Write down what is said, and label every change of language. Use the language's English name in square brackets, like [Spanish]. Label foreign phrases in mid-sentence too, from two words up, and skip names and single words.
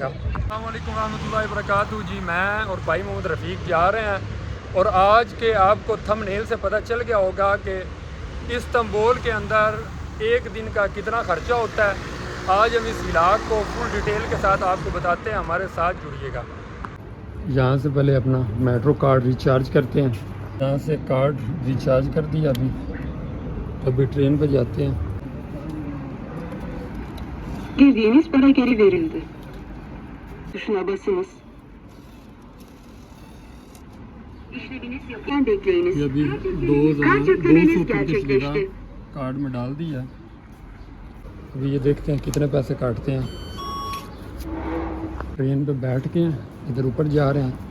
[Arabic] السلام عليكم رحمة الله و بركاته [Hindi] जी। मैं और भाई मोहम्मद रफ़ीक जा रहे हैं और आज के आपको थंबनेल से पता चल गया होगा कि इस्तांबुल के अंदर एक दिन का कितना ख़र्चा होता है। आज हम इस व्लॉग को [English] full detail [Hindi] के साथ आपको बताते हैं, हमारे साथ जुड़िएगा। यहाँ से पहले अपना [English] metro card [Hindi] रिचार्ज करते हैं। यहाँ से [English] card recharge [Hindi] कर दिया अभी ट्रेन पर जाते हैं। [Turkish] Girdiğiniz para geri verildi. Tuşuna basınız. İşleminiz yapılırken bekleyiniz. [Hindi] ये अभी [Turkish] Kart yüklemeniz gerçekleşti. [Hindi] कार्ड में डाल दिया। अभी ये देखते हैं कितने पैसे काटते हैं। ट्रेन पे बैठ के इधर ऊपर जा रहे हैं।